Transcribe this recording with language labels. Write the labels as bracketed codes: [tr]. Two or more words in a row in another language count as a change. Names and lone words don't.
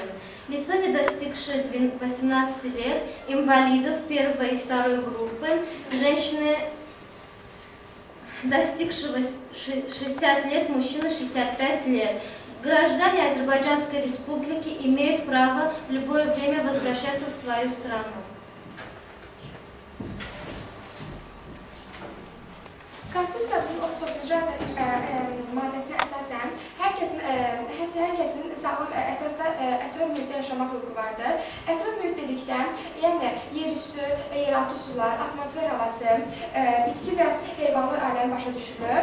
[ru] Лицо, не достигшее 18 лет, инвалидов первой и второй группы, женщины, достигшего 60 лет, мужчины 65 лет. Граждане Азербайджанской Республики имеют право в любое время возвращаться в свою страну. [az] Konstitusiyamızın 34-cü maddəsinə əsasən hər kəsin sağlam ətraf mühitdə yaşamaq hüququ vardır. Ətraf mühit dedikdə, yəni yerüstü və yeraltı sular, atmosfer havası, bitki və heyvanlar aləmi başa düşülür.